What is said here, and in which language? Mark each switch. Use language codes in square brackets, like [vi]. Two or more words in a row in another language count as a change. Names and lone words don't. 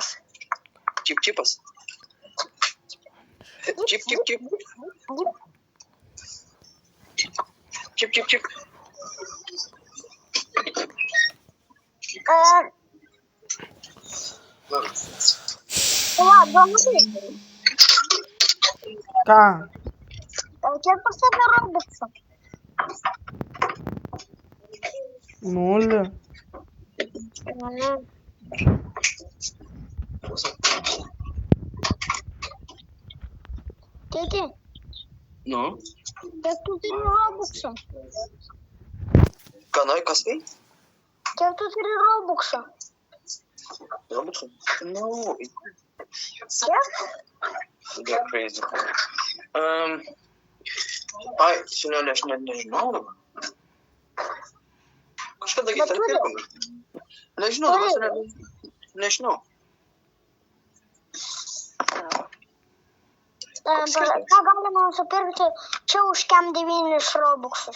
[lt] Čip-čipas. Čip-čip-čip. Čip-čip-čip. Dominik, Ką? kiek pas tave robuxų? 0. Tėti, Nu? kiek tu turi robuxų? Ką nori, kas tai? Kiek tu turi robuxų? Robuxų? No. Kiek? [en] You're crazy. [lt] Ai, senelė, aš net nežinau dabar. Kažkada gi Bet tarp turi. pirkom. Nežinau, dabar senelė. Nežinau. Ką galima nusipirkti čia už kem 9 robuxus?